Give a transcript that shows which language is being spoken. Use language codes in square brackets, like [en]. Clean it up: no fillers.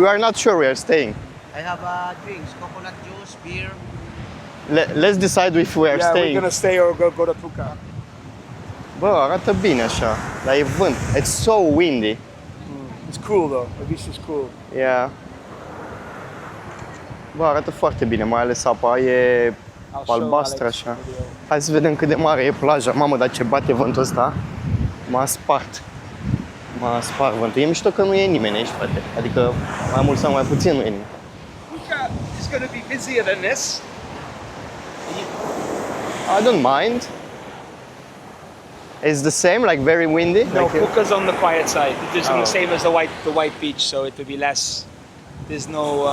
[en] We are not sure where we are staying. I have drinks, coconut juice, beer. Let's decide if we are Yeah, we're staying. gonna stay or go to Puka. [ro] Bă, arată bine așa, dar e vânt. [en] It's so windy. It's cool though. The beach is cool. Yeah. [ro] Bă, arată foarte bine, mai ales apa e albastră așa. Hai să vedem cât de mare e plaja. Mamă, dar ce bate vântul ăsta. M-a spart. M-a spart vântul. E mișto că nu e nimeni aici, frate. Adică mai mult sau mai puțin nu e nimeni. [en] It's going to be busier than this. I don't mind. It's the same, like very windy? No, Like, Puka's on the quiet side. It isn't Oh. the same as the white beach, so it would be less. There's no.